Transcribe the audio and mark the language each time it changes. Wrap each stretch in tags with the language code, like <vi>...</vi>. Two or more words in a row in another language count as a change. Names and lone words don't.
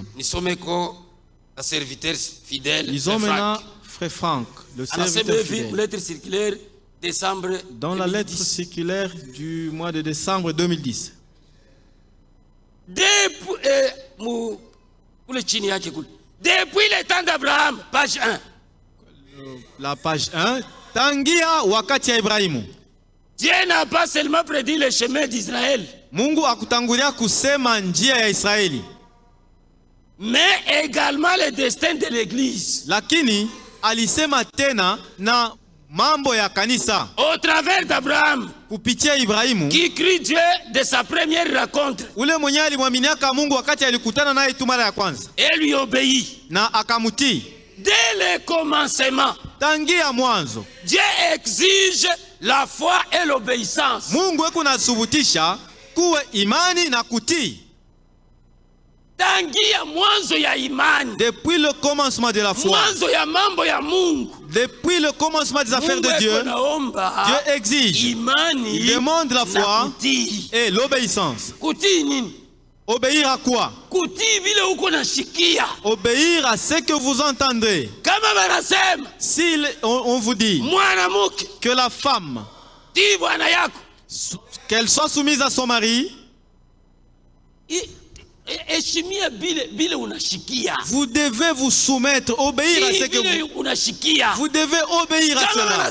<fr>Lisons maintenant frère Franck, le serviteur fidèle. Dans la lettre circulaire du mois de décembre 2010. Depuis le temps d'Abraham, page 1. La page 1.</fr> <sw>Tangia wakati ya Ibrahimu.</sw> <fr>Dieu n'a pas seulement prédit le chemin d'Israël.</fr> <sw>Mungu akutangulia kusema njia ya Israeli.</sw> <fr>Mais également le destin de l'église.</fr> <sw>Lakini alisema tena na mambo ya kanisa.</sw> <fr>Au travers d'Abraham.</fr> <sw>Kupitia Ibrahimu.</sw> <fr>Qui crie Dieu de sa première rencontre.</fr> <sw>Ule mwenye alimwaminiaka Mungu wakati alikutana naye tu mara ya kwanza.</sw> <fr>Et lui obéit.</fr> <sw>Na akamutii.</sw> <fr>Dès le commencement.</fr> <sw>Tangia mwanzo.</sw> <fr>Dieu exige la foi et l'obéissance.</fr> <sw>Mungu kunasubutisha kuwe imani na kutii. Tangia mwanzo ya imani.</sw> <fr>Depuis le commencement de la foi.</fr> <sw>Mwanzo ya mambo ya Mungu.</sw> <fr>Depuis le commencement des affaires de Dieu, Dieu exige, il demande la foi et l'obéissance. Obéir à quoi? Obéir à ce que vous entendez. Si on vous dit que la femme, qu'elle soit soumise à son mari, vous devez vous soumettre, obéir à ce que vous devez obéir à cela.</fr>